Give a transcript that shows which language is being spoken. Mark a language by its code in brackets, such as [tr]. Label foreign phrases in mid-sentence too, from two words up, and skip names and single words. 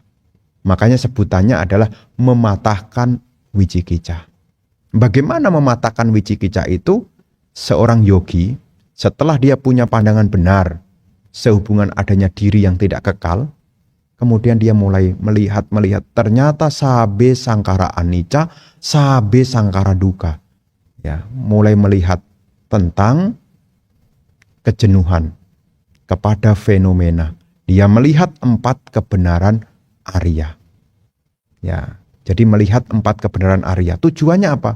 [id] Makanya sebutannya adalah mematahkan wicikicah. Bagaimana mematahkan wicikicah itu? Seorang yogi, setelah dia punya pandangan benar sehubungan adanya diri yang tidak kekal, kemudian dia mulai melihat ternyata [pi] sabe sangkara anicca, sabe sangkara duka. [id] Ya, mulai melihat tentang kejenuhan kepada fenomena. Dia melihat 4 kebenaran Arya. Ya, jadi melihat 4 kebenaran Arya. Tujuannya apa?